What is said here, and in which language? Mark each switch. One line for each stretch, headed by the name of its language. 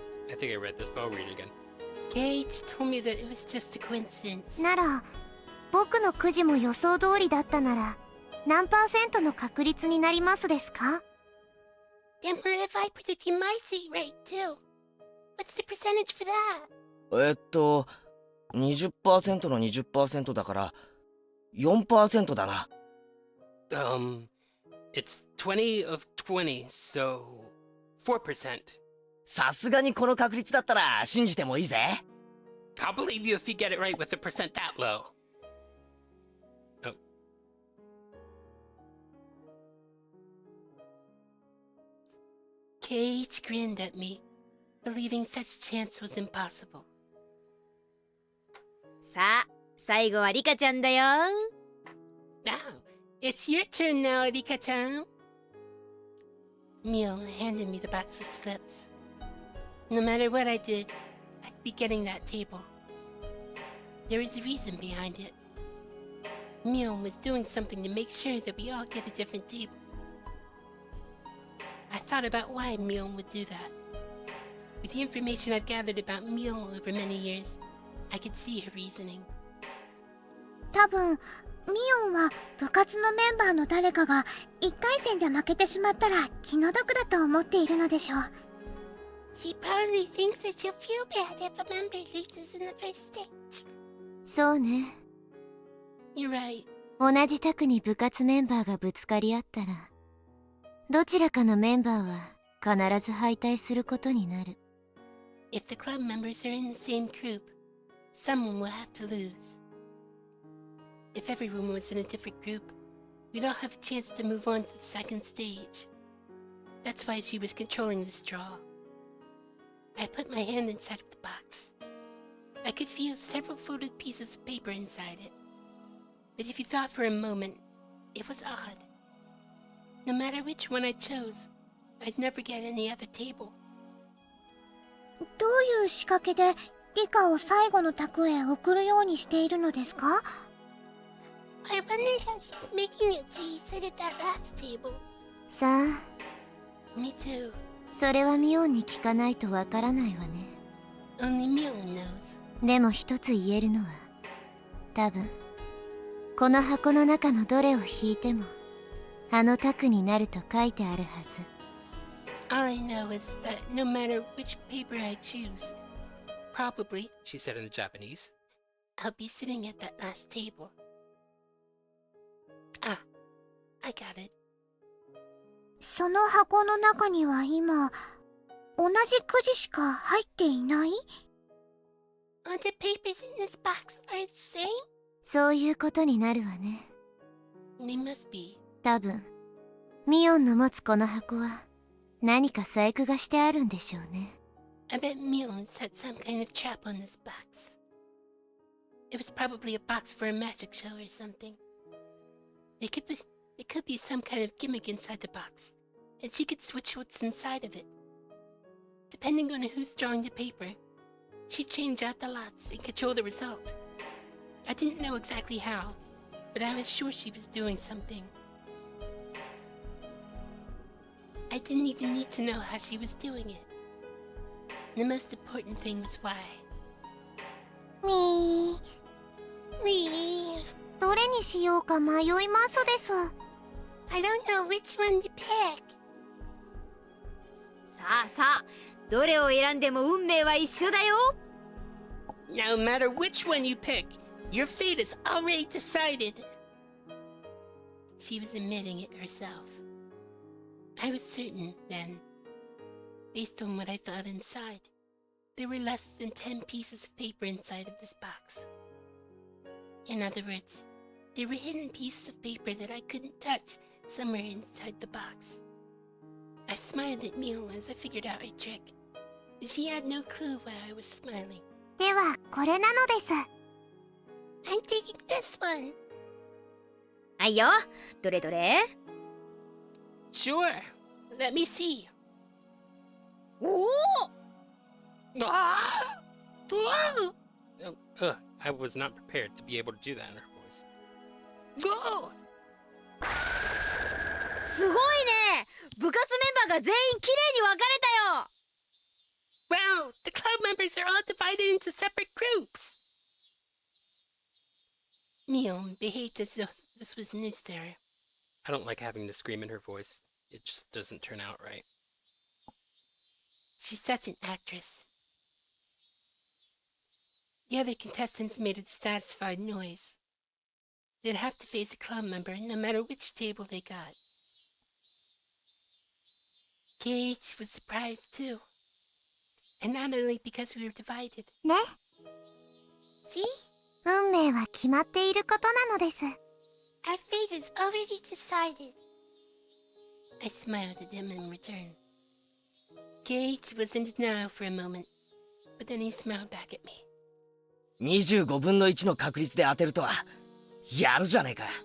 English: I think I read this, but I'll read it again. Gage told me that it was just a coincidence.
Japanese: なら、僕のくじも予想通りだったなら、何%の確率になりますですか？
English: Then what if I predicted my seat right too? What's the percentage for that?
Japanese: 20% の 20% だから4% だな。
English: It's 20 of 20, so 4%.
Japanese: さすがにこの確率だったら信じてもいいぜ。
English: I'll believe you if you get it right with a percent that low. Oh. Cage grinned at me, believing such chance was impossible.
Japanese: さあ、最後はリカちゃんだよ。
English: Now, it's your turn now, Rika-chan. Mio handed me the box of slips. No matter what I did, I'd be getting that table. There was a reason behind it. Mio was doing something to make sure that we all get a different table. I thought about why Mio would do that. With the information I've gathered about Mio over many years, I could see her reasoning.
Japanese: 多分ミオンは部活のメンバーの誰かが1回戦で負けてしまったら気の毒だと思っているのでしょう。
English: She probably thinks that she'll feel bad if a member loses in the first stage.
Japanese: そうね。
English: You're right.
Japanese: 同じ卓に部活メンバーがぶつかり合ったら、どちらかのメンバーは必ず敗退することになる。
English: If the club members are in the same group, someone will have to lose. If everyone was in a different group, we'd all have a chance to move on to the second stage. That's why she was controlling the straw. I put my hand inside of the box. I could feel several folded pieces of paper inside it. But if you thought for a moment, it was odd. No matter which one I chose, I'd never get any other table.
Japanese: どういう仕掛けでリカを最後の卓へ送るようにしているのですか？
English: I wonder how she's making it so you sit at that last table. さあ、 Me too.
Japanese: それはミオンに聞かないとわからないわね。
English: Only Mio knows.
Japanese: でも一つ言えるのは、多分この箱の中のどれを引いてもあの卓になると書いてあるはず。
English: All I know is that no matter which paper I choose, probably, She said in Japanese. I'll be sitting at that last table. Ah, I got it.
Japanese: その箱の中には今、同じくじしか入っていない？
English: All the papers in this box are the same?
Japanese: そういうことになるわね。
English: They must be.
Japanese: 多分、ミオンの持つこの箱は何か細工がしてあるんでしょうね。
English: I bet Mion set some kind of trap on this box. It was probably a box for a magic show or something. It could be some kind of gimmick inside the box, and she could switch what's inside of it. Depending on who's drawing the paper, she'd change out the lots and control the result. I didn't know exactly how, but I was sure she was doing something. I didn't even need to know how she was doing it. The most important thing was why. みー、 Me.
Japanese: どれにしようか迷いますです。
English: I don't know which one to pick.
Japanese: さあさあ、どれを選んでも運命は一緒だよ。
English: No matter which one you pick, your fate is already decided. She was admitting it herself. I was certain then, based on what I thought inside, there were less than 10 pieces of paper inside of this box. In other words, there were hidden pieces of paper that I couldn't touch somewhere inside the box. I smiled at Mio as I figured out her trick. She had no clue why I was smiling.
Japanese: では、これなのです。
English: I'm taking this one.
Japanese: はいよ。どれどれ？
English: Sure. Let me see. おお！ Ah! Whoa! I was not prepared to be able to do that in her voice. Go!
Japanese: すごいね。部活メンバーが全員きれいに分かれたよ。
English: Wow! The club members are all divided into separate groups. Mion behaved as though this was news to her. I don't like having to scream in her voice. It just doesn't turn out right. She's such an actress. The other contestants made a dissatisfied noise. They'd have to face a club member no matter which table they got. Gage was surprised too. And not only because we were divided. ね。 See?
Japanese: 運命は決まっていることなのです。
English: Our fate is already decided. I smiled at him in return. Gage was in denial for a moment, but then he smiled back at me.
Japanese: 25分の1の確率で当てるとは、やるじゃねえか。